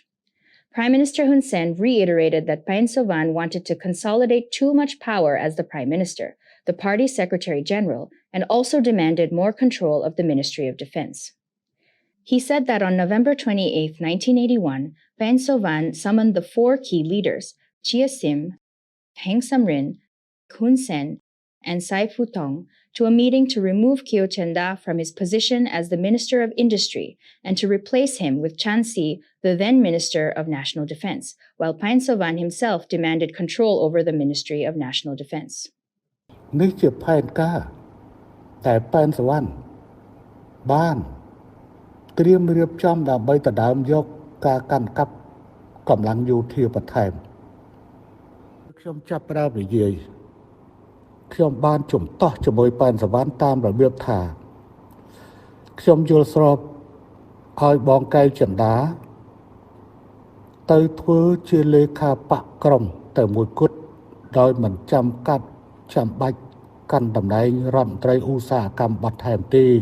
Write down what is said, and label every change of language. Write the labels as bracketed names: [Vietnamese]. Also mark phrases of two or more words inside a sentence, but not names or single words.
[English] Prime Minister Hun Sen reiterated that Paen Sovan wanted to consolidate too much power as the Prime Minister, the party's Secretary General, and also demanded more control of the Ministry of Defense. He said that on November 28, 1981, Paen Sovan summoned the 4 key leaders, Chia Sim, Heng Samrin, Hun Sen, and Sai Phu Thong, to a meeting to remove Keo Chenda from his position as the Minister of Industry and to replace him with Chan Si, the then Minister of National Defense, while Paen Sovan himself demanded control over the Ministry of National Defense. [Khmer] នេះជាផែនការតែប៉ែនសវណ្ណបានត្រៀមរៀបចំដើម្បីដណ្ដើមយក ការកាន់កាប់កម្លាំងយោធាបន្ថែមខ្ញុំចាប់ផ្ដើមនិយាយខ្ញុំបានជំទាស់ជាមួយប៉ែនសវណ្ណតាមរបៀបថាខ្ញុំយល់ស្របឲ្យបងកែវចិន្តាទៅធ្វើជាលេខាបកក្រុមតែមួយគត់ដោយមិនចាំបាច់កាន់តំណែងរដ្ឋមន្ត្រីឧស្សាហកម្មបន្ថែមទេ